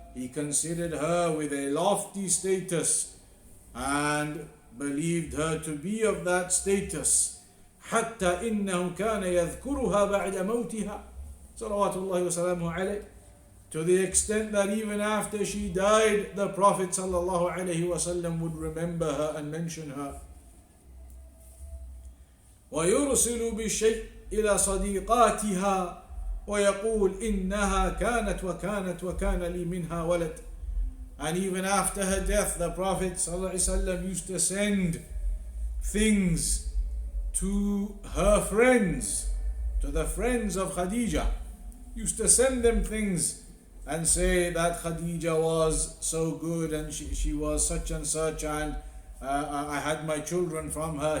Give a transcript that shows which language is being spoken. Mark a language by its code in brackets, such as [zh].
[en] He considered her with a lofty status and believed her to be of that status. [ar] حتى إنه كان يذكرها بعد موتها صلوات الله وسلامه عليه, [en] to the extent that even after she died, the Prophet sallallahu alaihi wasallam would remember her and mention her. [ar] ويرسل بالشيء إلى صديقاتها ويقول إنها كانت وكانت وكان لي منها ولد. [en] And even after her death, the Prophet sallallahu alaihi wasallam used to send things to her friends, to the friends of Khadijah. Used to send them things and say that Khadijah was so good and she was such and such, and I had my children from her.